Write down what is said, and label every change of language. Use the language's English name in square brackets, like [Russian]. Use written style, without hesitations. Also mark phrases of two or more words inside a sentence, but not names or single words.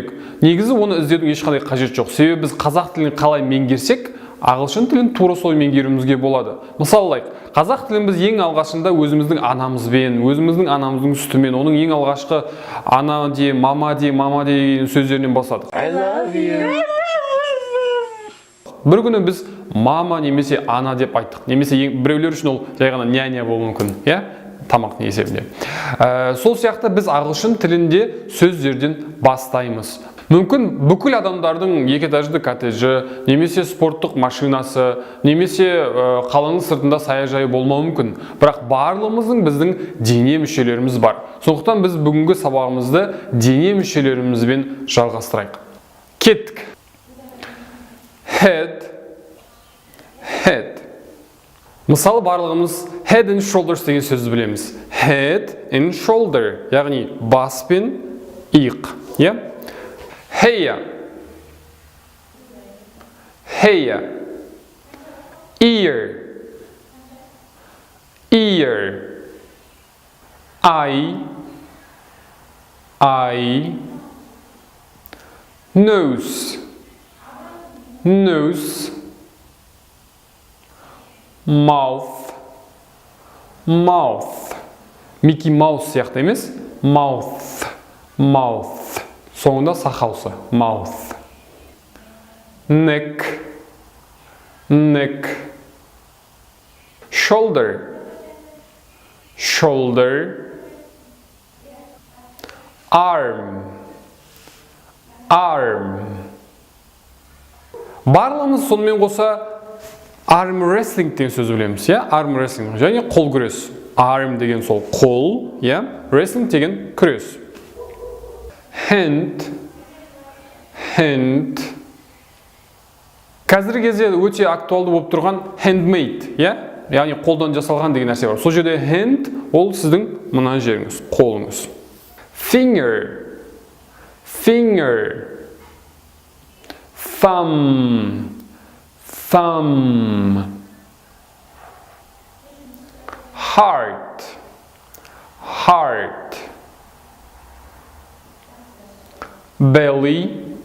[Kazakh] Негізі оны іздеудің ешқандай қажет жоқ. Себебі біз қазақ тілін қалай меңгерсек, ағылшын тілін тура солай меңгеруімізге болады. Мысалы, қазақ тілін біз ең алғашында өзіміздің анамызбен, өзіміздің анамыздың сүтімен, оның ең алғашқы ана де, мама деген сөздерінен бастадық. [English] I love you. [Kazakh] Бір күні біз мама немесе ана деп айттық. Немесе біреулер үшін ол жай ғана няня болуы мүмкін, иә? Тамақ есебінде. Сол сияқты біз ағылшын тілінде сөздерден бастаймыз. Мүмкін бүкіл адамдардың екіэтажды коттеджі, немесе спорттық машинасы, немесе қаланың сыртында саяжайы болмауы мүмкін. Бірақ барлығымыздың біздің дене мүшелеріміз бар. Сондықтан біз бүгінгі сабағымызды дене мүшелерімізбен жалғастырайық. Кеттік. Head. Мысалы барлығымыз [English] head and shoulders [Kazakh] деген сөзді білеміз. [English] Head and shoulder, [Kazakh] яғни бас пен иық. [English] Hair. Ear. Eye. Nose. Mouth. [Kazakh] Mickey Mouse сияқты емес. Mouth. Соңында сақаусы. [English] Mouth. Neck. Shoulder. Arm. [Kazakh] Барлығымыз сонымен қоса [English] arm wrestling [Kazakh] деген сөз білеміз, [English] arm wrestling, [Kazakh] және қол күрес. Arm деген сол қол, wrestling деген күрес. Hand. Қазіргі кезде өте актуалды болып тұрған handmade, яғни қолдан жасалған деген нәрсе бар. Сол жерде hand ол сіздің мына жеріңіз, қолыңыз. [English] Finger. Thumb. Heart. Belly.